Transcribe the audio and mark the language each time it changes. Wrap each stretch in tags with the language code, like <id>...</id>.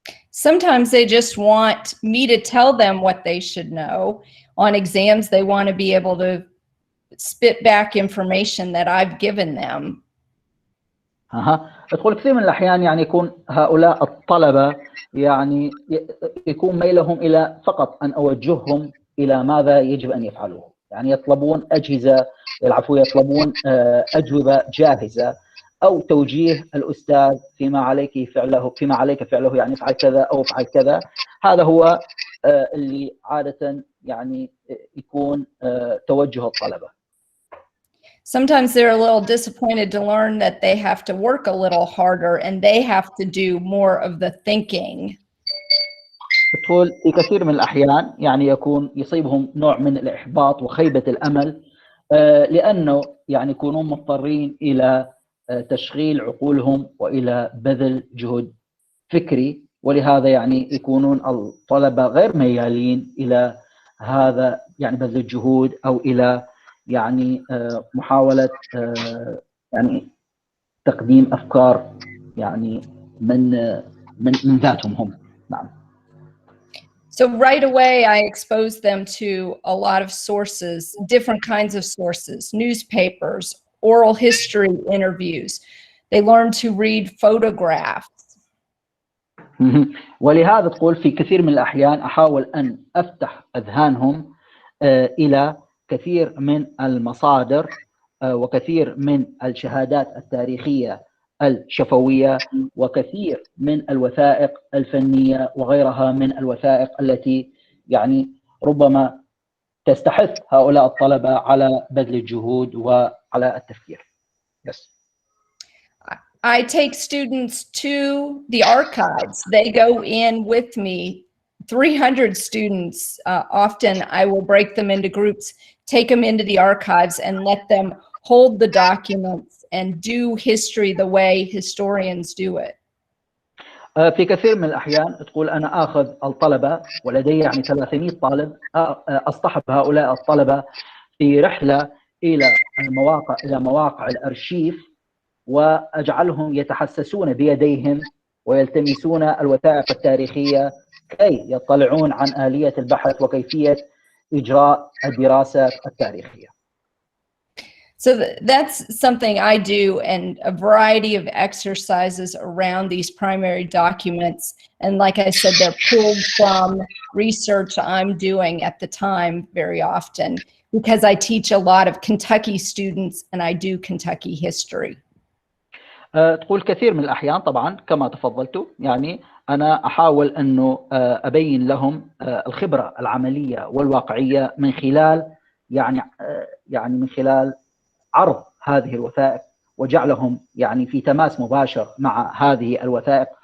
<en>Sometimes they just want me to tell them what they should know. On exams, they want to be able to spit back information that I've given them.</en> <ar>تقول كثير من الأحيان يعني يكون هؤلاء الطلبة يعني يكون ميلهم إلى فقط أن أوجههم إلى ماذا يجب أن يفعلوه، يعني يطلبون أجهزة، يطلبون أجوبة جاهزة أو توجيه الأستاذ فيما عليك فعله، يعني افعل كذا أو افعل كذا. هذا هو اللي عادة يعني يكون توجه الطلبة.</ar> <en>Sometimes they're a little disappointed to learn that they have to work a little harder and they have to do more of the thinking.</en> <ar>تقول في كثير من الأحيان يعني يصيبهم نوع من الإحباط وخيبة الأمل، لأنه يعني يكونون مضطرين إلى تشغيل عقولهم وإلى بذل جهد فكري، ولهذا يعني يكونون الطلبة غير ميالين إلى هذا يعني بذل الجهود أو إلى يعني محاولة يعني تقديم أفكار يعني من ذاتهم هم. نعم.</ar> <en>So right away, I expose them to a lot of sources, different kinds of sources, newspapers, oral history interviews. They learn to read photographs.</en> <ar>ولهذا تقول في كثير من الأحيان أحاول أن أفتح أذهانهم إلى كثير من المصادر وكثير من الشهادات التاريخية الشفوية وكثير من الوثائق الفنية وغيرها من الوثائق التي يعني ربما تستحث هؤلاء الطلبة على بذل الجهود وعلى التفكير.</ar> <en>Yes. I take students to the archives. They go in with me. 300 students. Often I will break them into groups, take them into the archives and let them hold the documents and do history the way historians do it.</en> <ar>في كثير من الأحيان تقول أنا آخذ الطلبة ولدي يعني 300 طالب، أصطحب هؤلاء الطلبة في رحلة إلى مواقع الأرشيف، وأجعلهم يتحسسون بيديهم ويلتمسون الوثائق التاريخية كي يطلعون عن آلية البحث وكيفية إجراء الدراسة التاريخية.</ar> <en>So that's something I do, and a variety of exercises around these primary documents. And like I said, they're pulled from research I'm doing at the time very often, because I teach a lot of Kentucky students and I do Kentucky history.</en> <ar>تقول كثير من الأحيان طبعا كما تفضلت، يعني أنا أحاول أنه أبين لهم الخبرة العملية والواقعية من خلال يعني من خلال عرض هذه الوثائق وجعلهم يعني في تماس مباشر مع هذه الوثائق.</ar>